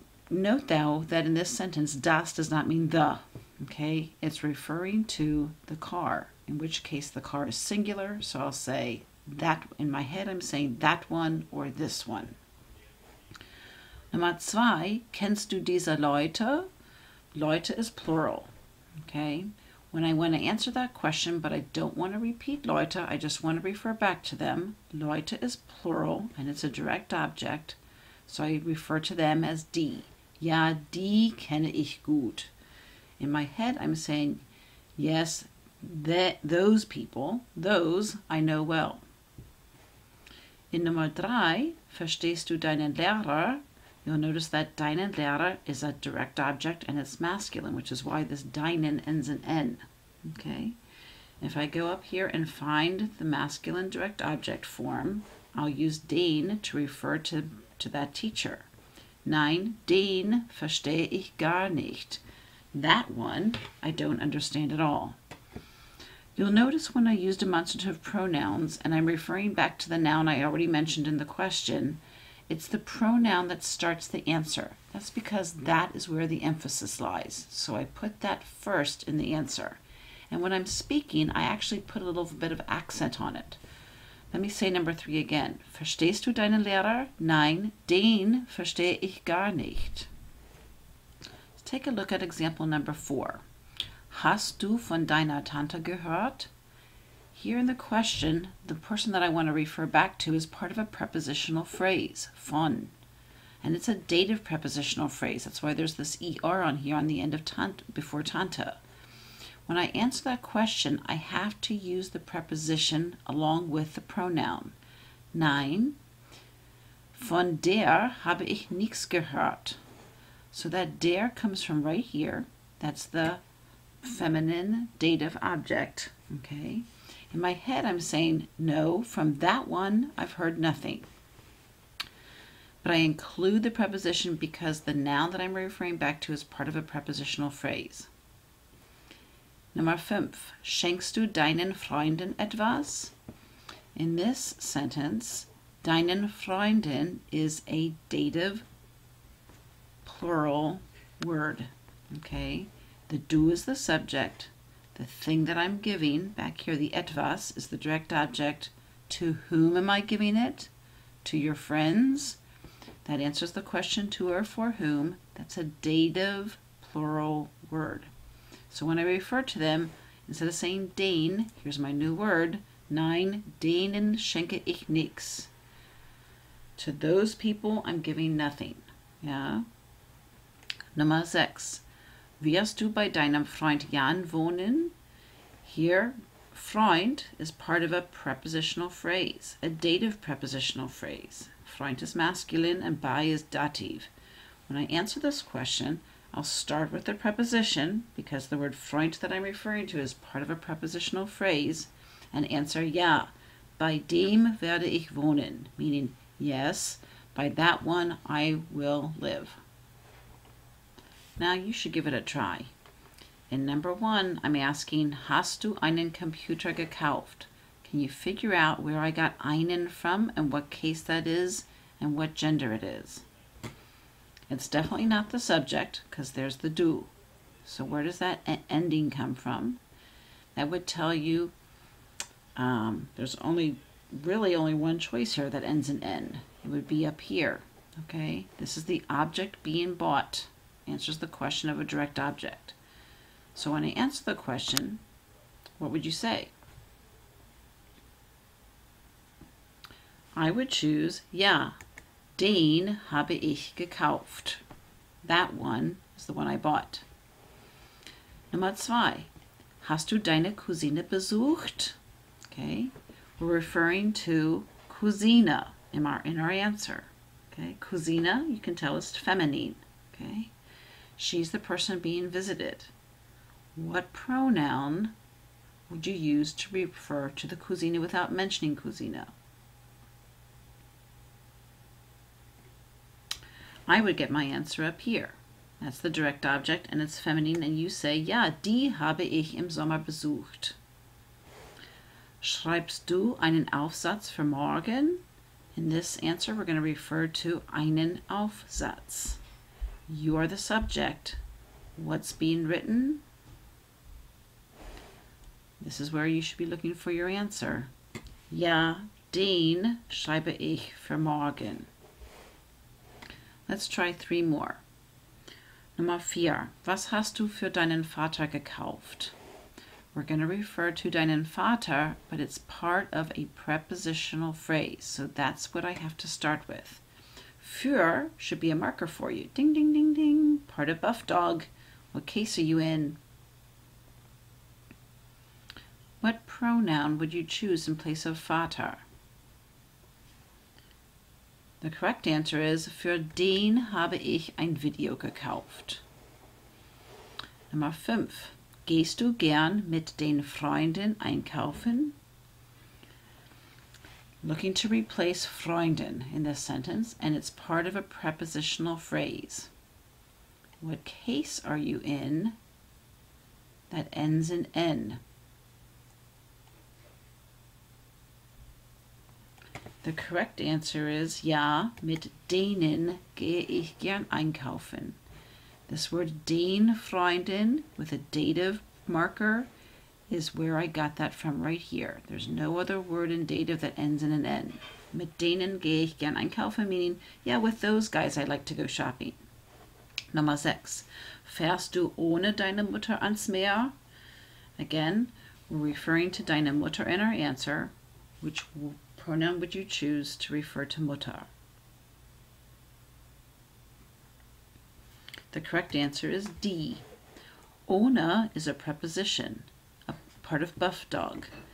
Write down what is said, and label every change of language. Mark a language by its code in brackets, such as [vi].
[en] Note, though, that in this sentence, das does not mean the. Okay? It's referring to the car, in which case the car is singular. So I'll say that. In my head, I'm saying that one or this one. [de] Nummer 2, kennst du diese Leute? [en] Leute is plural, okay? When I want to answer that question, but I don't want to repeat Leute, I just want to refer back to them. Leute is plural, and it's a direct object, so I refer to them as die. [de] Ja, die kenne ich gut. [en] In my head, I'm saying, yes, those people, those I know well. [de] In Nummer 3, verstehst du deinen Lehrer? [en] You'll notice that deinen Lehrer is a direct object and it's masculine, which is why this deinen ends in N. Okay? If I go up here and find the masculine direct object form, I'll use den to refer to that teacher. [de] Nein, den verstehe ich gar nicht. [en] That one I don't understand at all. You'll notice when I use demonstrative pronouns and I'm referring back to the noun I already mentioned in the question, it's the pronoun that starts the answer. That's because that is where the emphasis lies. So I put that first in the answer. And when I'm speaking, I actually put a little bit of accent on it. Let me say number 3 again. [de] Verstehst du deinen Lehrer? Nein, den verstehe ich gar nicht. [en] Let's take a look at example number 4. [de] Hast du von deiner Tante gehört? [en] Here in the question, the person that I want to refer back to is part of a prepositional phrase, von. And it's a dative prepositional phrase. That's why there's this er on here on the end of before tante. When I answer that question, I have to use the preposition along with the pronoun. [de] Nein, von der habe ich nichts gehört. [en] So that der comes from right here. That's the feminine dative object, okay? In my head, I'm saying, no, from that one, I've heard nothing. But I include the preposition because the noun that I'm referring back to is part of a prepositional phrase. [de] Nummer 5. Schenkst du deinen Freunden etwas? [en] In this sentence, deinen Freunden is a dative plural word, okay? The du is the subject. The thing that I'm giving, back here the etwas, is the direct object. To whom am I giving it? To your friends. That answers the question to or for whom. That's a dative plural word. So when I refer to them, instead of saying den, here's my new word, [de] nein, denen schenke ich nix. [en] To those people, I'm giving nothing. Yeah? [de] Nummer 6. Wirst du bei deinem Freund Jan wohnen? [en] Here, Freund is part of a prepositional phrase, a dative prepositional phrase. Freund is masculine and bei is dative. When I answer this question, I'll start with the preposition because the word Freund that I'm referring to is part of a prepositional phrase and answer ja. [de] Bei dem werde ich wohnen, [en] meaning yes, by that one I will live. Now you should give it a try. In number 1, I'm asking, [de] hast du einen Computer gekauft? [en] Can you figure out where I got einen from and what case that is and what gender it is? It's definitely not the subject because there's the du. So where does that ending come from? That would tell you there's really only one choice here that ends in N. It would be up here. Okay, this is the object being bought. Answers the question of a direct object. So when I answer the question, what would you say? I would choose [de] ja, den habe ich gekauft. [en] That one is the one I bought. [de] Nummer 2. Hast du deine Cousine besucht? [en] Okay, we're referring to Cousine in our answer. Okay, Cousine, you can tell is feminine. Okay, she's the person being visited. What pronoun would you use to refer to the Cousine without mentioning Cousine? I would get my answer up here. That's the direct object and it's feminine and you say, [de] ja, die habe ich im Sommer besucht. Schreibst du einen Aufsatz für morgen? [en] In this answer, we're going to refer to einen Aufsatz. You are the subject. What's being written? This is where you should be looking for your answer. [de] Ja, den schreibe ich für morgen. [en] Let's try 3 more. [de] Nummer 4. Was hast du für deinen Vater gekauft? [en] We're going to refer to deinen Vater, but it's part of a prepositional phrase, so that's what I have to start with. Für should be a marker for you. Ding, ding, ding, ding. Part of buff dog. What case are you in? What pronoun would you choose in place of Vater? The correct answer is, [de] für den habe ich ein Video gekauft. Nummer 5. Gehst du gern mit den Freunden einkaufen? [en] Looking to replace Freundin in this sentence, and it's part of a prepositional phrase. What case are you in that ends in N? The correct answer is, [de] ja, mit denen gehe ich gern einkaufen. [en] This word den Freundin with a dative marker is where I got that from right here. There's no other word in dative that ends in an N. [de] Mit denen gehe ich gern einkaufen, [en] meaning, yeah, with those guys I like to go shopping. [de] Nummer 6. Fährst du ohne deine Mutter ans Meer? [en] Again, we're referring to deine Mutter in our answer. Which pronoun would you choose to refer to Mutter? The correct answer is die. [de] Ohne [en] is a preposition, a part of buff dog.